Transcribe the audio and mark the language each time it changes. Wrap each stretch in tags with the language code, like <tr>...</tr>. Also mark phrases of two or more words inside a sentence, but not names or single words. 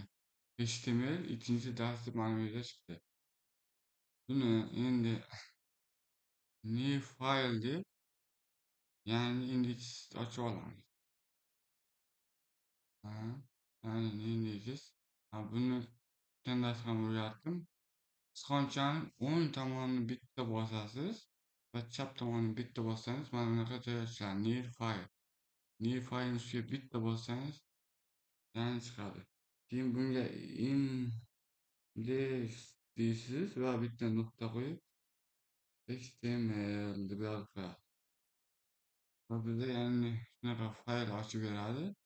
<uz>HTML ikkinchi dars deb mana bu yerda chiqdi. Buni endi</uz> <en>new file</en> <uz>deb yangi index ochib olamiz.</uz> <en>New index.</en> <uz>Buni o'tgan darsda ham o'rgatdim. Sichqonchaning o'ng tomonini bitta bosasiz va chap tomonini bitta bossangiz mana bunaqa joy ochiladi.</uz> <en>New file. New file</en> <uz>ustiga bitta bossangiz yangi chiqadi. Keyin bunga index deysiz va bitta nuqta qo'yib HTML deb yozib qo'yadi. Va bizda yangi shunaqa fayl ochib beradi.</uz>